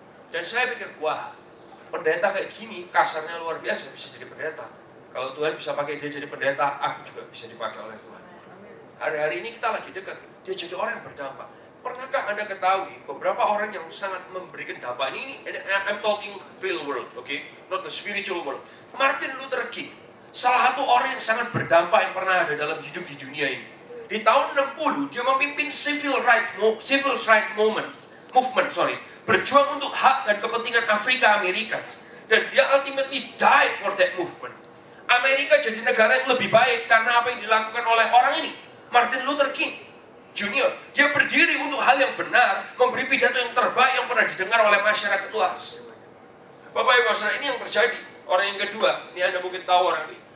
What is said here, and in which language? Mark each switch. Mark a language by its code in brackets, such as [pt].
[id] Dan saya pikir, wah, pendeta kayak gini kasarnya luar biasa bisa jadi pendeta. Kalau Tuhan bisa pakai dia jadi pendeta, aku juga bisa dipakai oleh Tuhan. Hari-hari ini kita lagi dekat, dia jadi orang yang berdampak. Pernahkah Anda ketahui beberapa orang yang sangat memberikan dampak ini? [en] I'm talking real world, okay? Not the spiritual world. [id] Martin Luther King, salah satu orang yang sangat berdampak yang pernah ada dalam hidup di dunia ini. Di tahun 60, dia memimpin [en] civil right movement, [id] berjuang untuk hak dan kepentingan Afrika Amerika. Dan dia [en] ultimately died for that movement. [id] Amerika jadi negara yang lebih baik karena apa yang dilakukan oleh orang ini, Martin Luther King Junior. Dia berdiri untuk hal yang benar, memberi pidato yang terbaik yang pernah didengar oleh masyarakat luas. Bapak Ibu Saudara, ini yang terjadi. Orang yang kedua, ini Anda mungkin tahu orang ini.